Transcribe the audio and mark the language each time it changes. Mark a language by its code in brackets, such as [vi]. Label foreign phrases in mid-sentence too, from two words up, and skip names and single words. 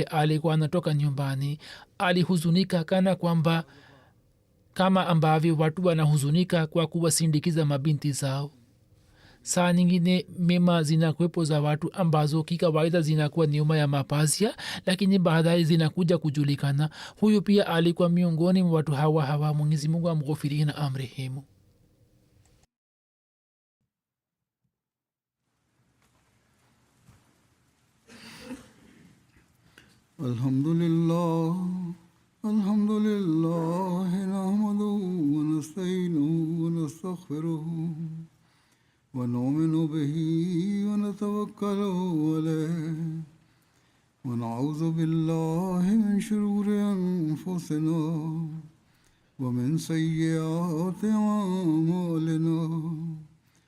[sw] alikuwa anatoka nyumbani, alihuzunika kana kwamba kama ambavyo watu wanahuzunika kwa kuwasindikiza mabinti zao. saa nyingine mema zinakuwepo za watu ambazo kikawaida zinakuwa nyuma ya mapazia, lakini baadaye zinakuja kujulikana. huyu pia alikuwa miongoni mwa watu hawa. mwenyezi mungu amghufirie na amrehemu. [ar] الحمد لله، الحمد لله، نحمده ونستعينه ونستغفره ونؤمن به ونتوكل عليه ونعوذ بالله من شرور أنفسنا ومن سيئات أعمالنا.